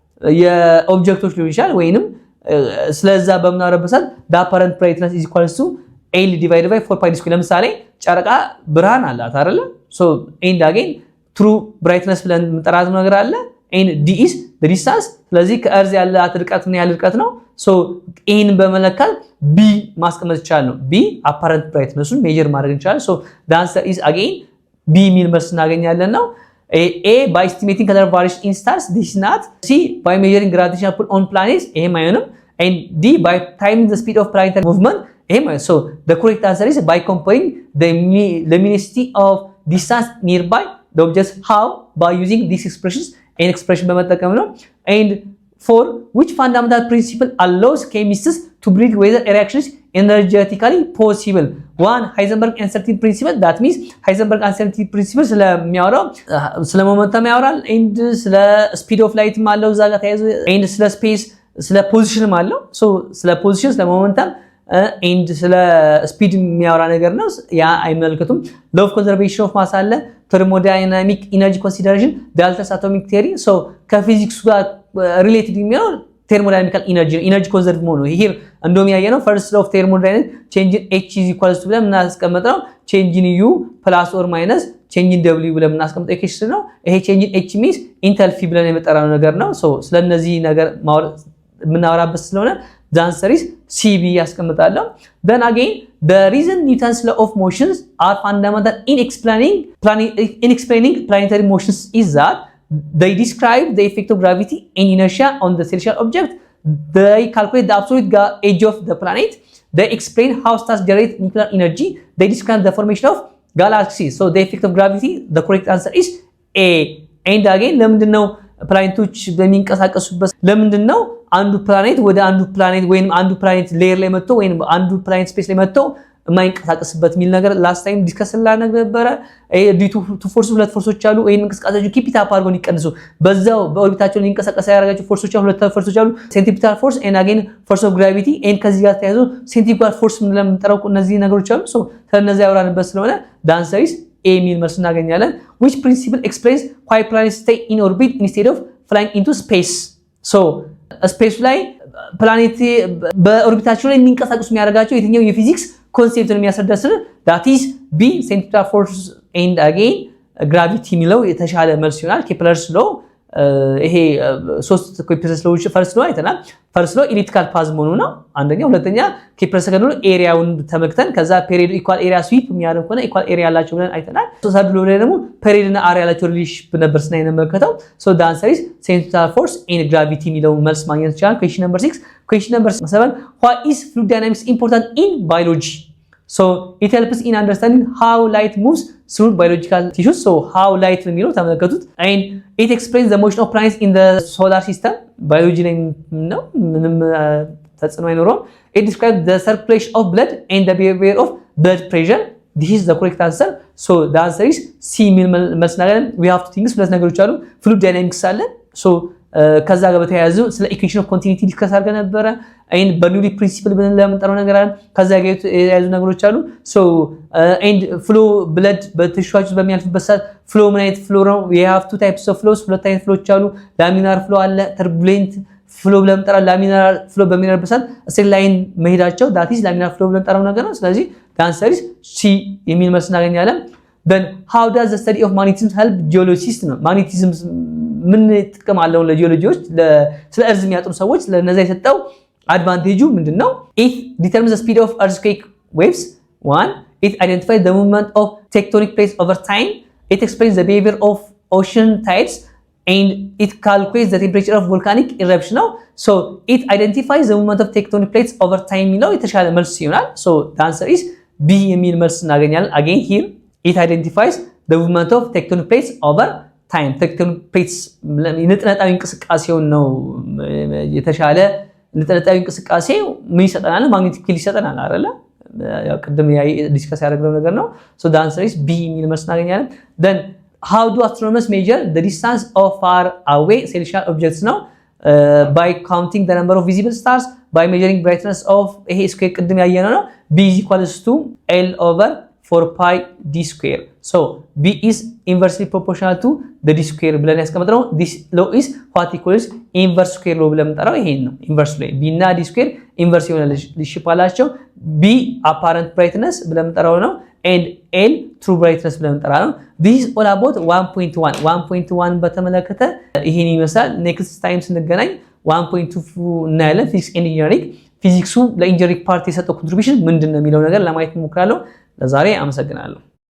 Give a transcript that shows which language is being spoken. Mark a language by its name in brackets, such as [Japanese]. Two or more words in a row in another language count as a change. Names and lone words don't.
[Amharic] የኦብጀክቶች ሊሆን ይችላል ወይንም ስለዛ በመናረበሳት [English] the apparent brightness is equal to L divided by 4 pi d square [Amharic] ለምሳሌ ጨረቃ ብርሃን አላት አይደለ [English] so and again true brightness [Amharic] ብለን መጠራት ነገር አለ [English] and d is the distance [Amharic] ስለዚህ ከእርዝ ያላት ርቀት ምን ያህል ርቀት ነው so ኤን በመለካት b ማስቀመጥ ይቻላል ነው [English] b apparent brightness- [Amharic] ን ሜጀር ማድረግ ይቻላል so [English] the answer is again b [Amharic] የሚል መልስ እናገኛለን ነው [English] A by estimating color variation in stars this is not C by measuring gravitational pull on planets A minus and D by timing the speed of planetary movement A minus so the correct answer is by comparing the luminosity of distance nearby the objects how by using these expressions and expression [Amharic] በመጠቀም ነው [English] and for which fundamental principle allows chemists to predict whether a reaction is energetically possible one Heisenberg uncertainty principle that means Heisenberg uncertainty principle [Amharic] ስለሚያወራው ስለ ሞመንተም ያወራል [English] and ስለ speed of light [Amharic] ማለው እዛ ጋር ተያይዞ [English] and ስለ space ስለ position ማለው so ስለ position [Amharic] ስለ ሞመንተም [English] and ስለ speed [Amharic] የሚያወራ ነገር ነው ያ አይመልከቱም [English] law of conservation of mass አለ thermodynamic energy consideration Dalton's atomic theory so [Amharic] ከፊዚክስ ጋር [English] related የሚሆነው thermodynamical energy conserve [Amharic] መሆኑ ይሄ እንደውም ያየነው [English] first law of thermodynamics change in h is equals to [Amharic] ብለን እናስቀምጠው [English] change in u plus or minus change in w [Amharic] ብለን እናስቀምጠው ኢኩዌሽን ነው ይሄ [English] change in h means enthalpy [Amharic] ብለን የመጠራው ነገር ነው [English] so [Amharic] ስለነዚህ ነገር ምናወራበት ስለሆነ [English] the answer is cb ያስቀምጣለሁ then again the reason Newton's law of motions are fundamental in explaining planetary motions is that they describe the effect of gravity and inertia on the celestial object they calculate the absolute age of the planet they explain how stars generate nuclear energy they describe the formation of galaxies so the effect of gravity the correct answer is a and again [Amharic] ለምንድነው ፕላኔቶች በሚንቀሳቀሱበት ለምንድነው አንዱ ፕላኔት ወደ አንዱ ፕላኔት ወይንም አንዱ ፕላኔት ሌየር ላይ መጥቶ ወይንም አንዱ ፕላኔት ስፔስ ላይ መጥቶ የማይንቀሳቀስበት ሚል ነገር [English] last time discuss [Amharic] ነበረ [English] due to force [Amharic] ሁለት ፎርሶች አሉ ወይንም እንቅስቃሴያቸው [English] keep it up [Amharic] አድርገው ይቀንሱ በዛው በኦርቢታቸው ሊንቀሳቀስ ያደርጋቸው ፎርሶች አሉ ሁለት ፎርሶች አሉ [English] centripetal force and again force of gravity and [Amharic] ከዚህ ጋር ተያይዞ ሴንትሪፒታል ፎርስ ምን ለምንጠራው እነዚህ ነገሮች አሉ ሶ ስለነዚህ ያወራንበት ስለሆነ [English] the answer is a [Amharic] ሚል መልስ እናገኛለን [English] which principle explains why planets stay in orbit instead of flying into space so space [Amharic] ላይ ፕላኔት በኦርቢታቸው ላይ የሚንቀሳቀሱ የሚያደርጋቸው የትኛው የፊዚክስ ኮንሴፕትን የሚያስረዳስ [English] that is b centripetal force and again gravity [Amharic] ሚለው የተሻለ መልስ ይሆናል [English] Kepler's law [Amharic] ይሄ ሶስት ኬፕለርስ ሎዎች [English] first law [Amharic] አይተናል [English] first law elliptical path [Amharic] መሆኑ ነው አንደኛ ሁለተኛ [English] Kepler's second law [Amharic] ኤሪያውን ተመክተን ከዛ [English] period equal area sweep [Amharic] የሚያደርግ ከሆነ [English] equal area [Amharic] ያላቸው ብለን አይተናል ሶስት ሎ ላይ ደግሞ ፔሪድ እና አሪያ ያላቸው ሪሌሽንሺፕ ነበር ስናይ ነመከተው [English] so the answer is centripetal force and gravity [Amharic] ሚለው መልስ ማግኘት ይቻላል [English] question number 6 question number 7 why is fluid dynamics important in biology so it helps in understanding how light moves through biological tissues so how light [Amharic] ነው ተመለከቱት [English] and it explains the motion of planets in the solar system biology [Amharic] ላይ ነው ምንም ተጽዕኖ አይኖርም [English] it describes the circulation of blood and the behavior of blood pressure this is the correct answer so the answer is c [Amharic] ሚል መልስ እናገኛለን [English] we have to think [Amharic] ሁለት ነገሮች አሉ [English] fluid dynamics [Amharic] አለ so ከዛ ጋር በተያያዙ ስለ [English] equation of continuity [Amharic] ዲስከስ አድርገን ነበረ and በኒውሊ ፕሪንሲፕል ብለን ለምንጠራው ነገር አለ ከዛ ጋር የተያያዙ ነገሮች አሉ [English] so and flow blood [Amharic] በቲሹዋችን በሚያልፍበት ሰዓት flow ምን አይነት flow ነው [English] we have two types of flows [Amharic] ሁለት አይነት ፍሎዎች አሉ [English] laminar flow [Amharic] አለ [English] turbulent flow [Amharic] ብለን እንጠራለን [English] laminar flow [Amharic] በሚኖርበት ሰዓት [English] straight line [Amharic] መሄዳቸው [English] that is laminar flow [Amharic] ብለን እንጠራው ነገር ነው ስለዚህ [English] the answer is [Amharic] c የሚል መልስ እናገኛለን [English] then how does the study of magnetism help geologists [Amharic] ነው magnetism ምን ጥቅም አለው ለጂኦሎጂዎች ስለ እርዝ የሚያጥሩ ሰዎች ለነዛ የሰጠው አድቫንቴጁ ምንድነው [English] it determines the speed of earthquake waves one it identifies the movement of tectonic plates over time it explains the behavior of ocean tides and it calculates the temperature of volcanic eruption now so it identifies the movement of tectonic plates over time [Amharic] ነው የተሻለ መልስ ይሆናል [English] so the answer is b [Amharic] የሚል መልስ እናገኛለን [English] again here it identifies the movement of tectonic plates over time tectonic plates [Amharic] ንጥረጣዊ እንቅስቃሴው ነው የተሻለ ንጥረጣዊ እንቅስቃሴው ምን ይሰጠናል [English] magnetic field [Amharic] ይሰጠናል አይደለ ያው ቅድም ዲስከስ ያደረግነው ነገር ነው [English] so the answer is b [Amharic] የሚል መልስ እናገኛለን [English] then how do astronomers measure the distance of far away celestial objects now by counting the number of visible stars by measuring brightness of [Amharic] ይሄ ስኩዌር ቅድም ያየነው ነው [English] b equals to l over 4 pi d square so b is inversely proportional to the d square [Amharic] ብለን ያስቀምጥነው [English] this law is what equals inverse square law [Amharic] ብለን እንጠራው ይሄን ነው inverse ላይ b እና [English] d square inverse [Amharic] የሆነ ሪሌሽንሺፕ አላቸው [English] b apparent brightness [Amharic] ብለን እንጠራው ነው and [English] L true brightness [Amharic] ብለን እንጠራለን። [English] this is all about 1.1 [Amharic] በተመለከተ ይሄን ይመስላል። [English] next time [Amharic] ስንገናኝ 1.2 እናያለን። [English] physics and engineering [Amharic] ፊዚክሱ ለኢንጂነሪንግ ፓርት የሰጠው ኮንትሪቢዩሽን ምንድነው የሚለው ነገር ለማየት እንሞክራለሁ። ለዛሬ አመሰግናለሁ።